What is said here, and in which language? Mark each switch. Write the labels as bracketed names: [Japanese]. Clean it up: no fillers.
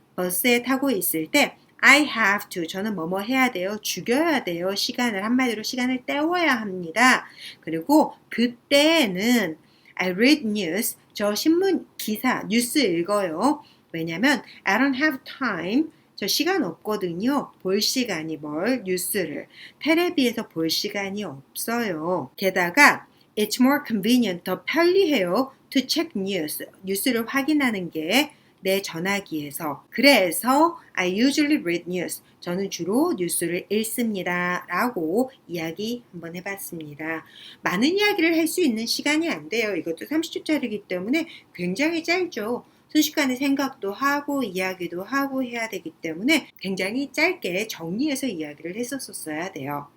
[Korean] 버스에 타고 있을 때 [English] I have to. [Korean] 저는 뭐뭐 해야 돼요. 죽여야 돼요. 시간을 한마디로 시간을 때워야 합니다. 그리고 그때는 [English] I read news. [Korean] 저 신문 기사 뉴스 읽어요. 왜냐면 [English] I don't have time. [Korean] 저 시간 없거든요. 볼 시간이 뉴스를. 텔레비에서 볼 시간이 없어요. 게다가 [English] it's more convenient. [Korean] 더 편리해요. [English] to check news. [Korean] 뉴스를 확인하는 게 내 전화기에서. 그래서 [English] I usually read news. [Korean] 저는 주로 뉴스를 읽습니다. 라고 이야기 한번 해봤습니다. 많은 이야기를 할 수 있는 시간이 안 돼요. 이것도 30초짜리이기 때문에 굉장히 짧죠. 순식간에 생각도 하고 이야기도 하고 해야 되기 때문에 굉장히 짧게 정리해서 이야기를 했었어야 돼요.